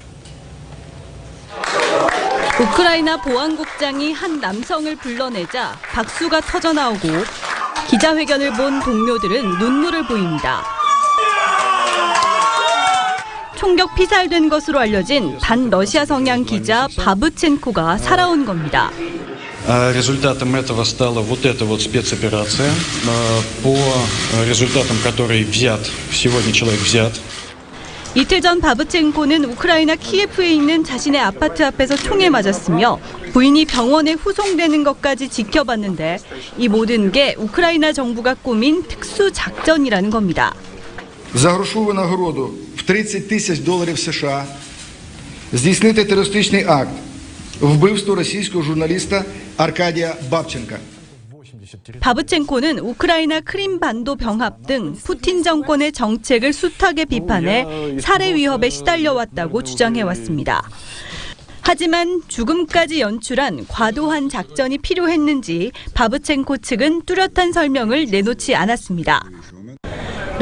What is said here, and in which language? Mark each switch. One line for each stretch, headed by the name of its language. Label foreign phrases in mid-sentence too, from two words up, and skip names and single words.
Korean: 우크라이나 보안국장이 한 남성을 불러내자 박수가 터져나오고 기자회견을 본 동료들은 눈물을 보입니다. 총격 피살된 것으로 알려진 반러시아 성향 기자 바브첸코가 살아온 겁니다.
Russian: Результатом этого стала вот эта вот спецоперация, по результатам которой сегодня человек взят.
Korean: 이틀 전 바브첸코는 우크라이나 키예프에 있는 자신의 아파트 앞에서 총에 맞았으며 부인이 병원에 후송되는 것까지 지켜봤는데 이 모든 게 우크라이나 정부가 꾸민 특수작전이라는 겁니다.
Ukrainian: За грошову нагороду в $30 000 США здійснити терористичний акт вбивство російського журналіста Аркадія Бабченка.
Korean: 바브첸코는 우크라이나 크림반도 병합 등 푸틴 정권의 정책을 숱하게 비판해 살해 위협에 시달려왔다고 주장해왔습니다. 하지만 죽음까지 연출한 과도한 작전이 필요했는지 바브첸코 측은 뚜렷한 설명을 내놓지 않았습니다.